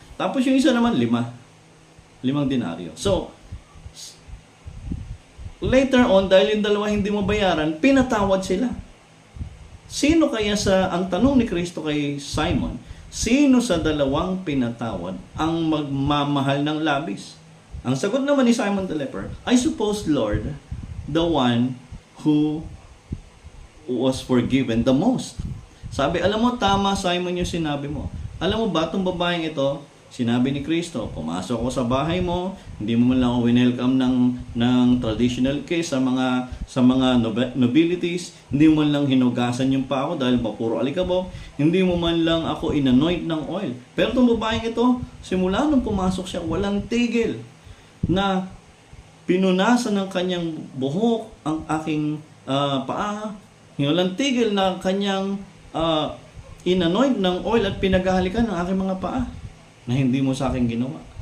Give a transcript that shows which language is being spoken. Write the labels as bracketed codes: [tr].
[tl] Tapos yung isa naman 5 denaryo. So later on, dahil yung dalawa hindi mo bayaran, pinatawad sila. Sino kaya ang tanong ni Kristo kay Simon, sino sa dalawang pinatawad ang magmamahal ng labis? Ang sagot naman ni Simon the leper, [en] "I suppose, Lord, the one who was forgiven the most." [tl] Sabi, alam mo, tama Simon yung sinabi mo. Alam mo ba, itong babaeng ito, Sinabi ni Kristo, pumasok ako sa bahay mo, hindi mo man lang ako welcome ng traditional case sa mga nobilities, hindi mo man lang hinugasan yung pa ako dahil puro alikabok, hindi mo man lang ako inanoint ng oil. Pero itong babaeng ito, simula nung pumasok siya, walang tigil na pinunasan ng kanyang buhok ang aking paa, walang tigil na kanyang inanoint ng oil at pinaghahalikan ng aking mga paa na hindi mo sa akin ginawa.